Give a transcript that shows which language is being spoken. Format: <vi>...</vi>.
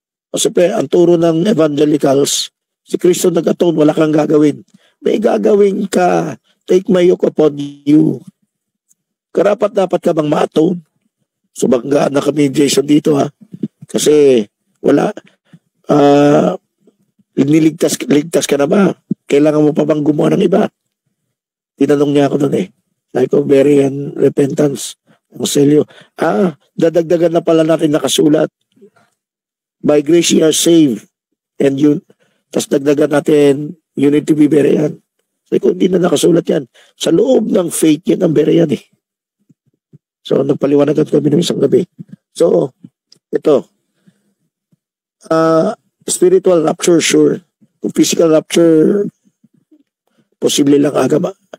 <tl>Kasi ang turo ng evangelicals, si Kristo nag-atone, wala kang gagawin. May gagawin ka,</tl> <en>take my yoke upon you.</en> <tl>Karapat dapat ka bang ma-atone? So, banggaan na kami, Jason, dito ha. Kasi, wala, ligtas ka na ba? Kailangan mo pa bang gumawa ng iba? Tinanong niya ako doon eh. Sabi ko, very repentance. Ang selyo. Dadagdagan na pala natin nakasulat.</tl> <en>By grace you are saved. And you,</en> <tl>tas dagdagan natin,</tl> <en>you need to be buried.</en> <tl>Sabi ko, hindi na nakasulat yan. Sa loob ng faith yan ang buried eh. So, nagpaliwanagan kami ng isang gabi. So, ito. Spiritual rapture, sure. Kung physical rapture, posible lang agama.</tl>